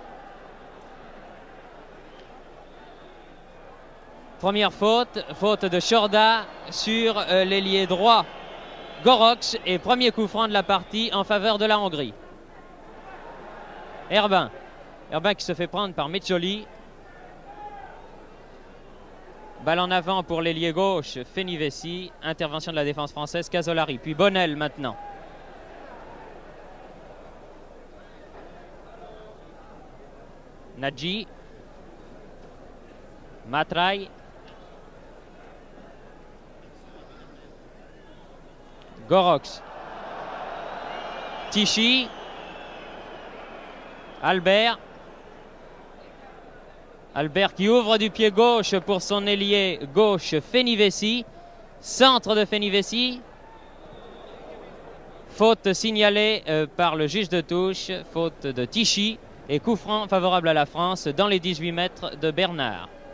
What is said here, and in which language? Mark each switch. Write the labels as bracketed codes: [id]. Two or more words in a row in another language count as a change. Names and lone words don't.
[fr] Première faute, faute de Chorda sur l'ailier droit Gorox et premier coup franc de la partie en faveur de la Hongrie. Herbin qui se fait prendre par Medjoli. Balle en avant pour l'ailier gauche Fenivesi. Intervention de la défense française, Casolari. Puis Bonnel maintenant. Nagy. Matrai. Gorox. Tichy. Albert qui ouvre du pied gauche pour son ailier gauche Fenivesi. Centre de Fenivesi. Faute signalée par le juge de touche. Faute de Tichy. Et coup franc favorable à la France dans les 18 mètres de Bernard.